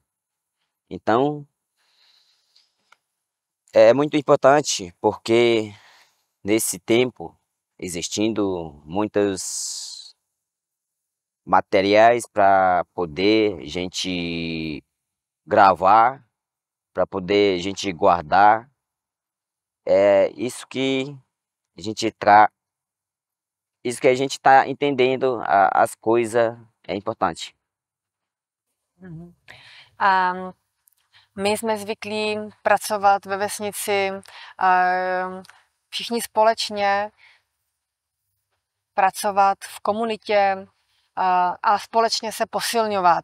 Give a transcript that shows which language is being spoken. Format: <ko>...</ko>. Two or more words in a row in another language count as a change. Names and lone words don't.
<pt>Então, é muito importante porque nesse tempo existindo muitos materiais para poder a gente gravar, para poder a gente guardar, isso que a gente isso que a gente está entendendo, as coisas é importante.</pt> <cs>My jsme zvyklí pracovat ve vesnici, všichni společně pracovat v komunitě a společně se posilňovat.</cs>